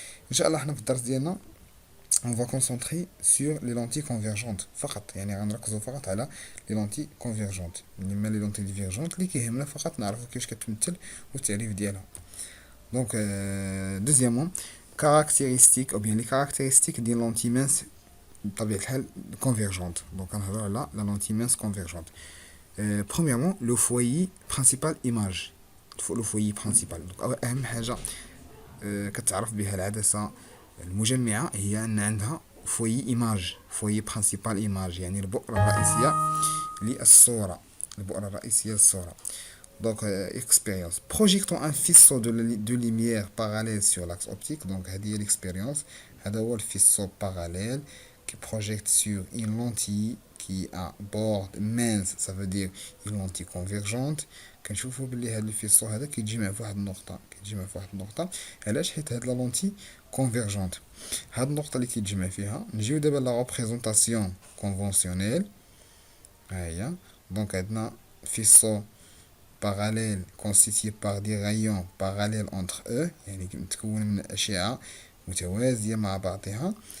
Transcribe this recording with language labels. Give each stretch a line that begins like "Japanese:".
Arabic: ان شاء الله حنا في الدرس ديالنا
French: on va concentrer sur les lentilles convergentes
Arabic: فقط، يعني غنركزوا فقط على لي لونتي كونفيرجونت. لما لي لونتي ديفيرجونت اللي كيهمنا فقط نعرفوا كيفاش كتمثل والتعريف ديالها. دونك دوزيامون كاركتيرستيك او بيان لي كاركتيرستيك ديال لونتي مانس بطبيعه الحال كونفيرجونت. دونك كنهضروا على لا لونتي مانس كونفيرجونت.
French: premièrement le foyer principal image.
Arabic: le foyer principal دونك اهم حاجه كتعرف بها العدسه المجمعه هي ان عندها فوي ايماج، فوي برينسيبال ايماج، يعني البؤره الرئيسيه للصوره،
French: Donc, expérience. Projetons un faisceau de lumière parallèle sur l'axe optique. Donc, c'est l'expérience. C'est le faisceau parallèle qui projette sur une lentille qui a bord mince, ça veut dire une lentille convergente.
Arabic: كنشوفوا بلي هذا الفيسو هذا كيتجمع في واحد النقطه، علاش؟ حيت هاد لا لونتي كونفيرجونت. هاد النقطه اللي كيتجمع فيها نجيو دابا لا ريبريزونطاسيون كونفونسيونيل. ها هي. دونك عندنا
French: faisceau parallèle constitué par des rayons parallèles entre eux،
Arabic: يعني متكون من أشعة متوازية مع بعضها.